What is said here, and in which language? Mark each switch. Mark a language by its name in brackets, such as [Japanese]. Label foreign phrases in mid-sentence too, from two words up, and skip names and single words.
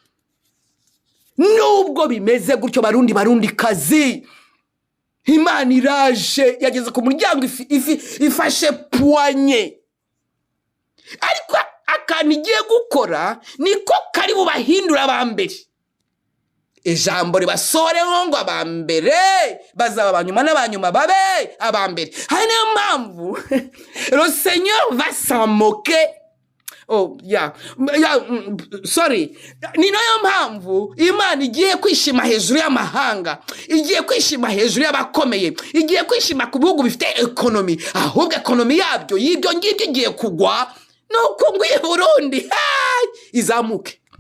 [Rundi] nubwo bimeze gutyo barundi kazi Imana iraje yageze ku muryango ifashe poignée ariko akana igiye gukora niko kari bubahindura abambere ijambo ribasoreho ngo abambere bazaba abanyuma n'abanyuma babe abambere hari niyo mpamvu [French] le Seigneur va s'en moquer [Rundi] sorry ni nayo mpamvu Imana igiye kwishima hejuru y'amahanga igiye kwishima hejuru y'abakomeye igiye kwishima ku bihugu bifite economy ahubwo economy yabyo y'ibyo ngibyo igiye kugwa nuko ngwiye Burundi izamuke